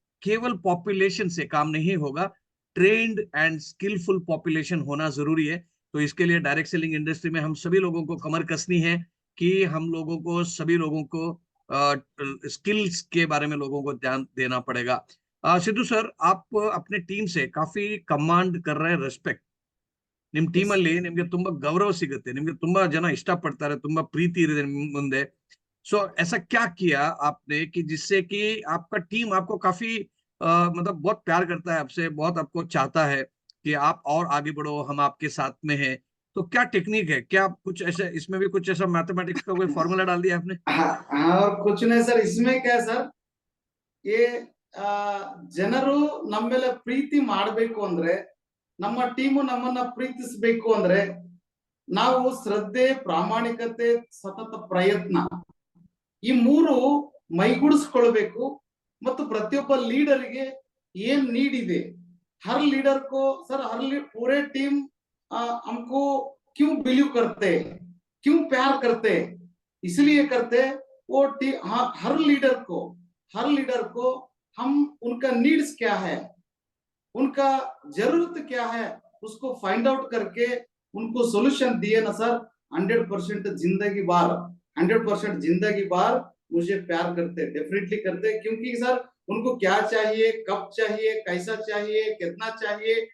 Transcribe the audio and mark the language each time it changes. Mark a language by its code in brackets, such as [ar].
[hi] केवल पॉपुलेशन से काम नहीं होगा, ट्रेन्ड एंड स्किलफुल पॉपुलेशन होना जरूरी है। तो इसके लिए डायरेक्ट सेलिंग इंडस्ट्री में हम सभी लोगों को कमर कसनी है कि हम लोगों को, सभी लोगों को स्किल्स के बारे में लोगों को ध्यान देना पड़ेगा। सिद्धू सर, आप अपने टीम से काफी कमांड कर रहे हैं रेस्पेक्ट। [kn] ನಿಮ್ ಟೀಮ್ [en] Yes. [kn] ಅಲ್ಲಿ ನಿಮ್ಗೆ ತುಂಬಾ गौरव ಸಿಗುತ್ತೆ, ನಿಮ್ಗೆ ತುಂಬಾ ಜನ ಇಷ್ಟಪಡ್ತಾರೆ, ತುಂಬಾ प्रीति ಇದೆ ನಿಮ್ ಮುಂದೆ। [hi] सो ऐसा क्या किया आपने कि जिससे कि आपका टीम आपको काफी मतलब बहुत प्यार करता है आपसे, बहुत आपको चाहता है कि आप और आगे बढ़ो, हम आपके साथ में हैं? तो क्या टेक्निक है? क्या कुछ ऐसे इसमें भी कुछ ऐसा मैथमेटिक्स का कोई फॉर्मूला डाल दिया आपने? और कुछ नहीं सर, इसमें क्या है सर, ये [kn] ಜನರು ನಮ್ಮ ಮೇಲೆ ಪ್ರೀತಿ ಮಾಡಬೇಕು ಅಂದ್ರೆ, ನಮ್ಮ ಟೀಮು ನಮ್ಮನ್ನ ಪ್ರೀತಿಸಬೇಕು ಅಂದ್ರೆ, ನಾವು ಶ್ರದ್ಧೆ, ಪ್ರಾಮಾಣಿಕತೆ, ಸತತ ಪ್ರಯತ್ನ, ಈ 3 ಮೈಗೂಡಿಸ್ಕೊಳ್ಬೇಕು. ಮತ್ತು ಪ್ರತಿಯೊಬ್ಬ ಲೀಡರ್ಗೆ ಏನ್ ನೀಡ್ ಇದೆ, [hi] हर लीडर को सर, पूरे टीम हमको क्यों बिलीव करते हैं, क्यों प्यार करते हैं, इसलिए करते हैं वो हाँ, हर लीडर को हम उनका नीड्स क्या है, उनका जरूरत क्या है, उसको फाइंड आउट करके उनको सॉल्यूशन दिए ना सर, 100% जिंदगी बार, 100% जिंदगी बार मुझे प्यार करते, डेफिनेटली करते, क्योंकि सर उनको क्या चाहिए, कब चाहिए, कैसा चाहिए, कितना चाहिए,